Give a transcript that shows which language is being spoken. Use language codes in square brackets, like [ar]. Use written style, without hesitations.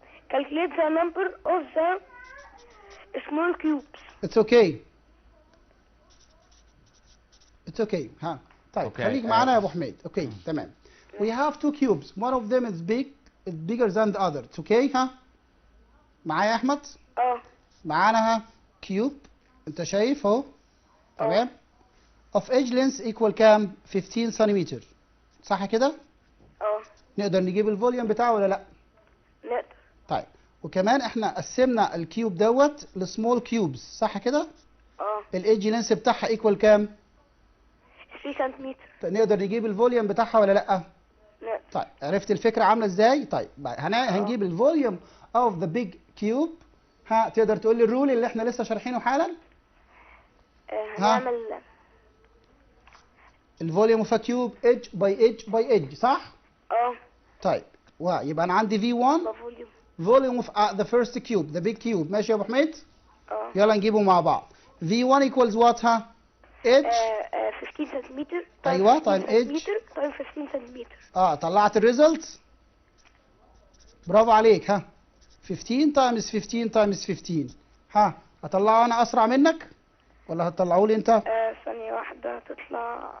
[en] Calculate the number of the small cubes. It's okay. It's okay. ها. طيب Okay. [ar] خليك معانا يا أبو حميد. Okay. تمام. [en] We have two cubes. One of them is bigger than the other. It's okay. ها. [ar] معايا يا أحمد؟ معانا ها كيوب. أنت شايف أهو. تمام. [en] of edge length equal [ar] كام؟ 15 سنتيمتر. صح كده؟ نقدر نجيب الفوليوم بتاعه ولا لا؟ نقدر. طيب وكمان احنا قسمنا الكيوب دوت لسمول كيوبز صح كده؟ الايدج لينس بتاعها ايكوال كام؟ 3 سنتيمتر. نقدر نجيب الفوليوم بتاعها ولا لا؟ نقدر. طيب عرفت الفكره عامله ازاي؟ طيب هنجيب الفوليوم اوف ذا بيج كيوب. ها تقدر تقول لي الرول اللي احنا لسه شارحينه حالا؟ هنعمل الفوليوم اوف ا كيوب ايدج باي ايدج باي ايدج صح؟ طيب يبقى انا عندي [en] V1 volume of the first cube the big cube [ar] ماشي يا ابو حميد؟ يلا نجيبه مع بعض. [en] V1 equals what ها؟ edge [ar] 15 سنتيمتر. ايوه طيب edge طيب 15 سنتيمتر. طلعت الريزلت. برافو عليك ها. [en] 15 times 15 times 15 [ar] ها هطلعه انا اسرع منك ولا هتطلعه لي انت؟ ثانية واحدة هتطلع.